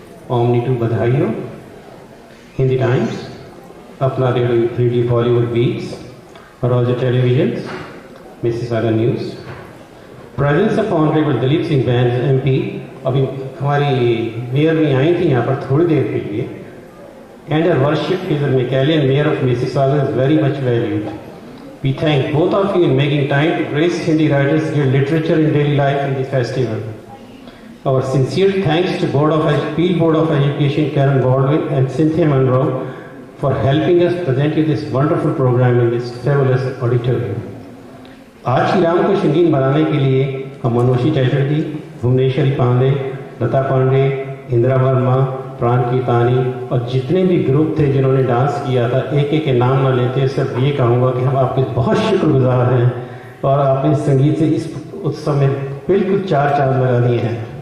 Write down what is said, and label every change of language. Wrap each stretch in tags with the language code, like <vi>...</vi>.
<hi>Omni to बधाई हो। Hindi times, अपना radio Bollywood beats, Roger television, Mississauga news,</hi> <en>presence of honourable</en> <hi>Dalip Singh Bains MP, अभी हमारी मेयर भी आई थी यहाँ पर थोड़ी देर के लिए,</hi> <en>And her worship is McCallion mayor of Mississauga is very much valued. We thank both of you in making time to grace Hindi Writers Guild literature in daily life in the festival. Our sincere thanks to Peel Board of Education, Karen Baldwin and Cynthia Monroe for helping us present you this wonderful program in this fabulous auditorium.</en> <hi>आज की राम को संगीन बनाने के लिए हम मनोषी चैटर्जी, भुवनेश्वरी पांडे, लता पांडे, इंदिरा वर्मा, प्राण कीर्तानी और जितने भी ग्रुप थे जिन्होंने डांस किया था, एक एक के नाम ना लेते सिर्फ ये कहूँगा कि हम आपके बहुत शुक्रगुजार हैं और आपने संगीत से इस उत्सव में बिल्कुल चार चांद लगा दिए हैं।</hi>